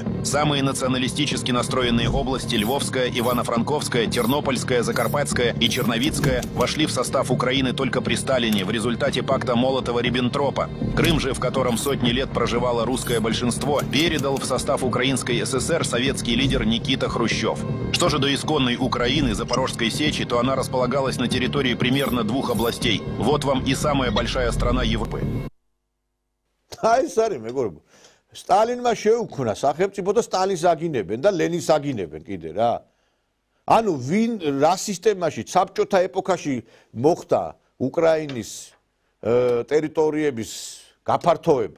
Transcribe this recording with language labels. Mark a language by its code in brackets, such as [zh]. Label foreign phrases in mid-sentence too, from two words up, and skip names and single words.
[ru] Самые националистически настроенные области – Львовская, Ивано-Франковская, Тернопольская, Закарпатская и Черновицкая – вошли в состав Украины только при Сталине в результате пакта Молотова-Риббентропа. Крым же, в котором сотни лет проживало русское большинство, передал в состав Украинской ССР советский лидер Никита Хрущев. Что же до исконной Украины, Запорожской сечи, то она располагалась на территории примерно 2 областей. Вот вам и самая большая страна Европы. [ka] სტალინმა შეუქმნა სახელმწიფო და სტალინს აგინებენ და ლენინს აგინებენ კიდე რა. ანუ ვინ რა სისტემაში საბჭოთა ეპოქაში მოხდა უკრაინის ტერიტორიების გაფართოება.